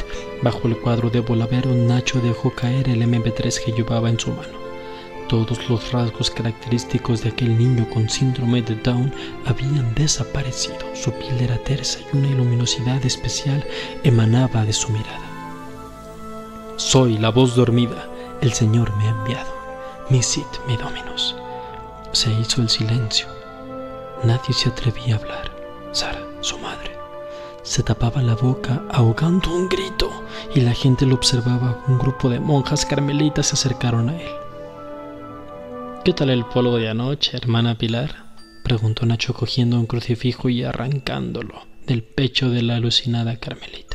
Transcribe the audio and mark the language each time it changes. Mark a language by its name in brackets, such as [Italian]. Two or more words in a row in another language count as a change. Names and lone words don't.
[Spanish] Bajo el cuadro de Bolavero, Nacho dejó caer el MP3 que llevaba en su mano. Todos los rasgos característicos de aquel niño con síndrome de Down habían desaparecido. Su piel era tersa y una luminosidad especial emanaba de su mirada. Soy la voz dormida. El Señor me ha enviado. [Latin] Misit mi Dominus. [Spanish] Se hizo el silencio. Nadie se atrevía a hablar. Sara, su madre, se tapaba la boca ahogando un grito y la gente lo observaba. Un grupo de monjas carmelitas se acercaron a él. ¿Qué tal el polvo de anoche, hermana Pilar?, preguntó Nacho cogiendo un crucifijo y arrancándolo del pecho de la alucinada carmelita.